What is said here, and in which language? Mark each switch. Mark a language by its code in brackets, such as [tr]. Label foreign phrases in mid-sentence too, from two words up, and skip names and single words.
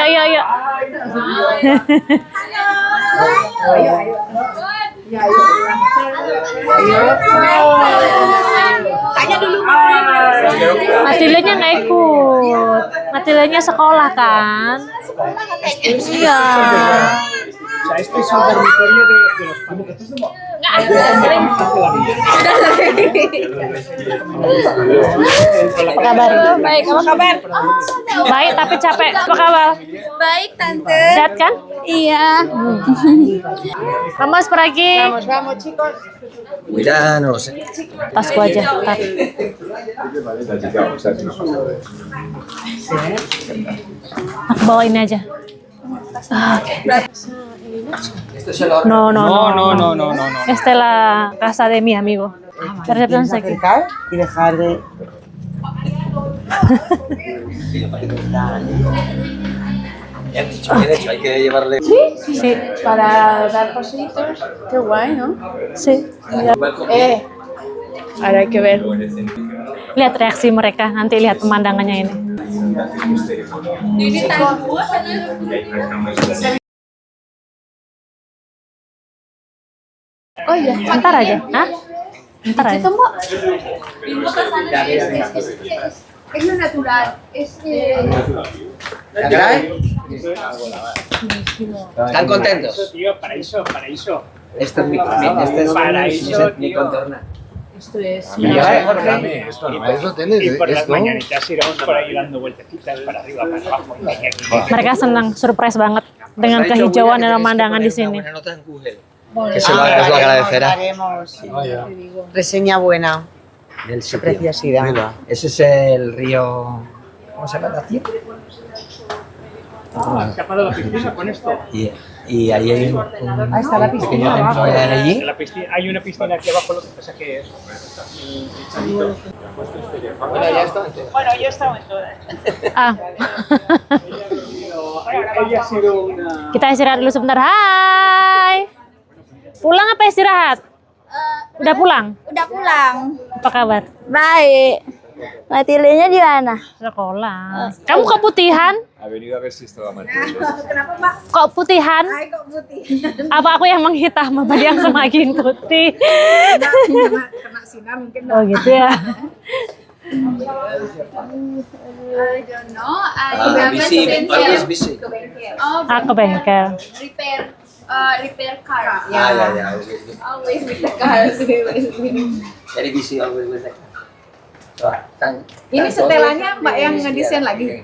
[id] Tanya dulu. Matilanya nggak ikut. Matilanya sekolah kan? Iya. [es] O sea, este es un dormitorio de los padres. [id] Apa kabar? Baik, apa kabar? Baik tapi capek. Apa kabar? Baik, Tante. Sehat kan? Iya. [es] Vamos por aquí. Vamos, chicos. Cuidanos. [id] Tasku aja. Tar. Aku bawa ini aja. Oke. [es] No. Esta es la casa de mi amigo. Recepción aquí. Y dejar de... Hay que llevarle. Sí. Para dar pasitos. Qué guay, ¿no? Sí. Ahora hay que ver. [id] Lihat reaksi mereka. Nanti lihat pemandangannya ini. Oh iya, bentar aja. Hah? Bentar aja. [es] Es lo natural. ¿Están contentos? Tío, paraíso, paraíso. Esto es mi contorno. Esto es. Y por las mañanitas iremos por ahí dando vueltecitas para arriba, para abajo. [id] Mereka senang, surprise banget dengan kehijauan dan pemandangan di sini. [es] Que se lo agradecerá. Reseña buena. Del Qué preciosidad. Ese es el río. ¿Cómo se llama la tía? ¿Se ha parado la piscina con esto? Y ahí hay Ahí está la piscina. pequeño templo de allí. En la piscina, hay una piscina aquí abajo, lo que pasa que es. Bueno, ya está. Bueno, yo estaba en todas. Ah, Ella ha sido una. [id] kita istirahat dulu sebentar. Hai. Pulang apa istirahat? Udah pulang? Udah pulang. Apa kabar? Baik. Matilenya di mana? Sekolah. Kamu keputihan? [es] Ha venido a ver si estaba mal. [id] Kenapa, Mbak? Kok putihan? Ay, kok putih. Apa aku yang menghitam? Apa dia yang semakin putih? Kena sinar mungkin. Oh gitu ya. [en] I don't know. Busy, always busy. [id] Ke bengkel. Ah, ke bengkel. [en] Repair car. [id] Ya. [en] Always with the cars. Very busy always with that. [id] Ini setelannya Mbak yang ngedesain lagi.